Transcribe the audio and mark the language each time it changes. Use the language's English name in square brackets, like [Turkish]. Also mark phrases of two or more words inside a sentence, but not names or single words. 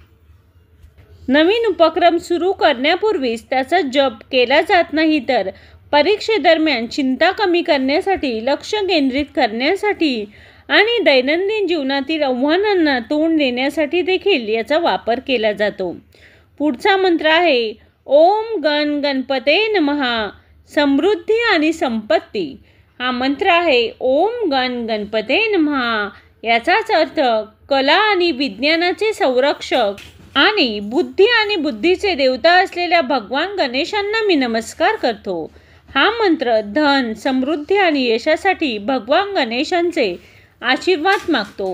[Marathi] नवीन उपक्रम सुरू करण्यापूर्वीच त्याचा जप केला जात नाही तर परीक्षेदरम्यान चिंता कमी करण्यासाठी, लक्ष केंद्रित करण्यासाठी आणि दैनंदिन जीवनातील आव्हानांना तोंड देण्यासाठी देखील याचा वापर केला जातो. पुढचा मंत्र आहे [Sanskrit] ओम गण गणपते नमः [Marathi] समृद्धी आणि संपत्ती. हा मंत्र आहे [Sanskrit] ओम गण गणपते नमः. [Marathi] याचाच अर्थ कला आणि विज्ञानाचे संरक्षक आणि बुद्धी आणि बुद्धीचे देवता असलेल्या भगवान गणेशांना मी नमस्कार करतो. हा मंत्र धन, समृद्धी आणि यशासाठी भगवान गणेशांचे आशीर्वाद मागतो.